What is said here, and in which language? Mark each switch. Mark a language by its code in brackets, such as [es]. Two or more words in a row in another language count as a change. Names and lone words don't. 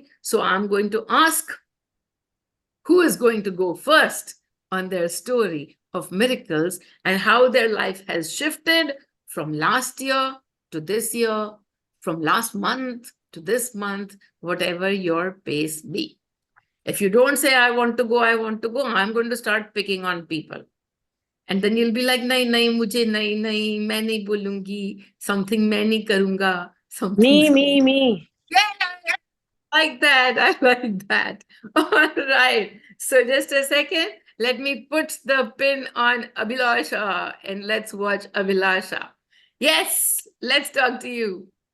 [en] So I'm going to ask who is going to go first on their story of miracles and how their life has shifted from last year to this year, from last month to this month, whatever your pace be. If you don't say, I want to go, I'm going to start picking on people. And then you'll be like, [hi] नहीं, नहीं, मुझे नहीं, नहीं, मैं नहीं बोलूंगी, something मैं नहीं करूंगा, something. [en] Me. Yeah, like that. I like that. All right. So just a second. Let me put the pin on Abhilasha and let's watch Abhilasha. Yes, let's talk to you.